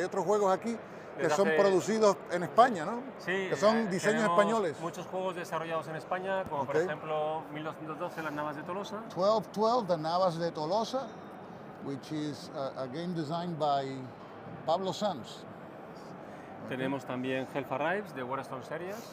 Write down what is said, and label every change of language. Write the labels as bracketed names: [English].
[Spanish] Hay otros juegos aquí que son producidos en España, ¿no? Sí, Que son diseños tenemos españoles. Muchos juegos desarrollados en España, como por ejemplo 1212, Las Navas de Tolosa. [English] 1212, The Navas de Tolosa, which is a game designed by Pablo Sanz. [Spanish] Tenemos también Help Arrives, de Warstorm Series.